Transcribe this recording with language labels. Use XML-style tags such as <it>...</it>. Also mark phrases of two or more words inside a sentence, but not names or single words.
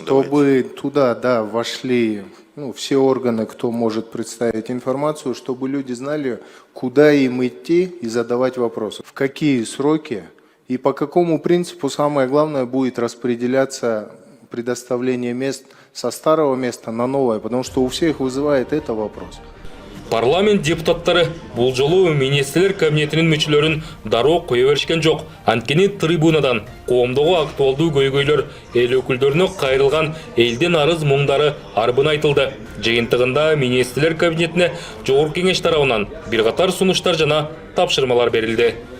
<ru>чтобы туда, вошли все органы, кто может представить информацию, чтобы люди знали, куда им идти и задавать вопросы. В какие сроки и по какому принципу, самое главное, будет распределяться предоставление мест со старого места на новое, потому что у всех вызывает это вопрос.</ru> <ky>Парламент депутаттары бул жолу министрлер кабинетинин мүчөлөрүн дароо кое беришкен жок. Анткени трибунадан коомдогу актуалдуу көйгөйлөр эл өкүлдөрүнө кайрылган элдин арыз муңдары арбын айтылды. Жыйынтыгында министрлер кабинетине жогорку кеңеш тарабынан бир катар сунуштар жана тапшырмалар берилди.</ky>